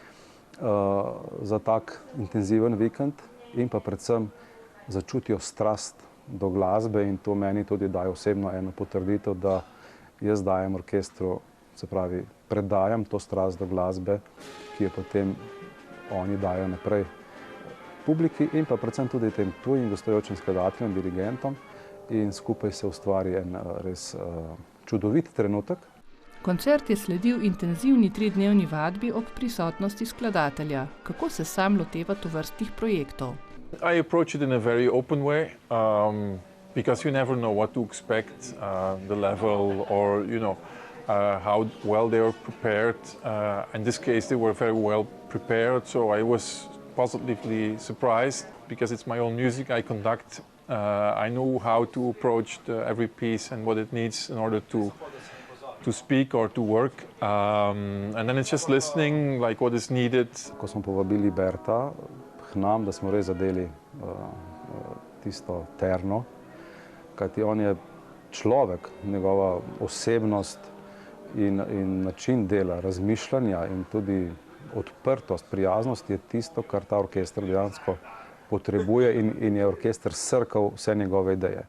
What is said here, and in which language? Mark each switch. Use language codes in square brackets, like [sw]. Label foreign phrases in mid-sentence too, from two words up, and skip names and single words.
[sl] za tak intenziven vikend in pa predvsem začutijo strast do glasbe in to meni tudi daje osebno eno potrditev, da jaz dajem orkestru, se pravi, predajam to strast do glasbe, ki jo potem oni dajo naprej publiki in pa predvsem tudi tem tujim gostujočim skladateljem, dirigentom in skupaj se ustvari en res čudovit trenutek. Koncert je sledil intenzivni 3-dnevni vadbi ob prisotnosti skladatelja. Kako se sam loteva tovrstnih projektov? [en] I approach it in a very open way. Because you never know what to expect, the level or, you know, how well they are prepared. In this case, they were very well prepared, so I was positively surprised because it's my own music I conduct. I know how to approach every piece and what it needs in order to speak or to work. And then it's just listening, like what is needed. [sl] Ko smo povabili Berta k nam, da smo res zadeli tisto terno, kajti on je človek, njegova osebnost in način dela, razmišljanja in tudi odprtost, prijaznost je tisto, kar ta orkester dejansko potrebuje in je orkester srkal vse njegove ideje.